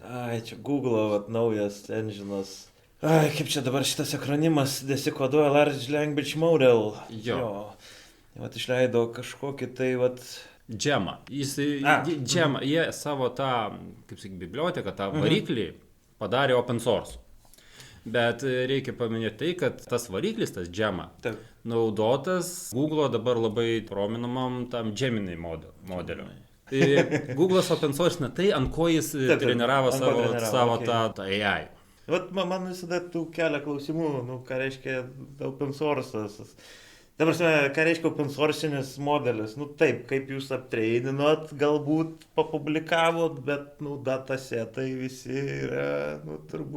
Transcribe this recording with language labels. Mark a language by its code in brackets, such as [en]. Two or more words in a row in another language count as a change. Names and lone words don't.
[lt] Čia Google'o naujas engine'as. Kaip čia dabar šitas akronimas desikoduoja [en] Large Language Model. [lt] Jo. Išleido kažkokį tai Gemma. Gemma, jie savo tą, kaip sakyk, biblioteką, tą variklį padarė [en] open source. [lt] Bet reikia paminėti tai, kad tas variklis, tas Gemma, naudotas Google'o dabar labai prominamam tam Gemini modeliu. Google'as [en] open source [lt] tai, ant ko jis treniravo savo tą AI. Man visada tų kelia klausimų, ką reiškia [en] open source'as. [lt] Dabar, ką reiškia [en] open source'inis [lt] modelis? Taip, kaip jūs aptreininot, galbūt papublikavot, bet, datasetai visi yra, turbūt...